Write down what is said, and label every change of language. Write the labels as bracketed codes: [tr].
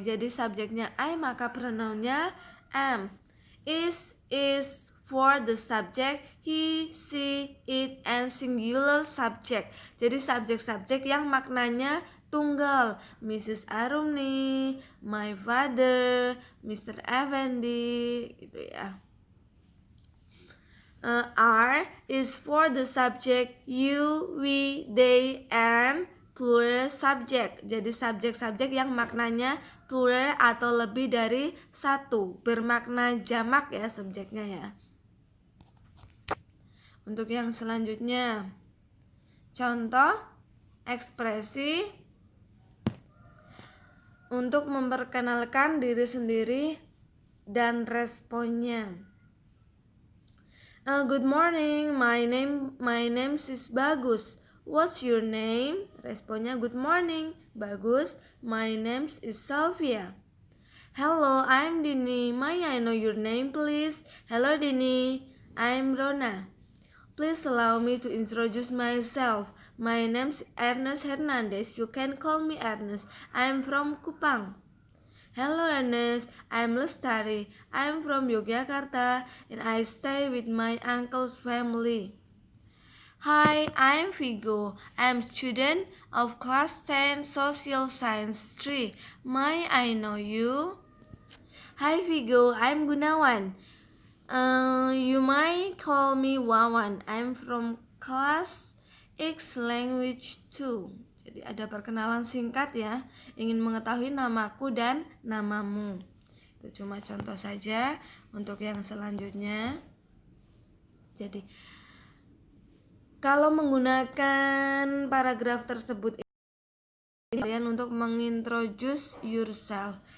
[id] Jadi subjeknya I, maka pronounnya am. [en] Is for the subject he, she, it, and singular subject. [id] Jadi subjek-subjek yang maknanya tunggal. Mrs. [en] Arumi, my father, Mr. [id] Avandi, gitu ya. [en] Are is for the subject you, we, they, and plural subject. [id] Jadi subjek-subjek yang maknanya plural atau lebih dari satu, bermakna jamak ya subjeknya ya. Untuk yang selanjutnya, contoh ekspresi untuk memperkenalkan diri sendiri dan responnya. [en] Good morning, my name is Bagus. What's your name? [id] Responnya [en] good morning, Bagus. My name is Sophia. Hello, I'm Dini. May I know your name, please? Hello, Dini. I'm Rona. Please allow me to introduce myself. My name is Ernest Hernandez. You can call me Ernest. I'm from Kupang. Hello Ernest, I'm Lestari. I'm from Yogyakarta and I stay with my uncle's family. Hi, I'm Vigo. I'm student of class 10 Social Science 3. May I know you? Hi Vigo, I'm Gunawan. You might call me Wawan. I'm from class X Language 2. [id] Jadi ada perkenalan singkat ya. Ingin mengetahui namaku dan namamu. Itu cuma contoh saja. Untuk yang selanjutnya, jadi kalau menggunakan paragraf tersebut ini kalian untuk mengintroduce [en] yourself.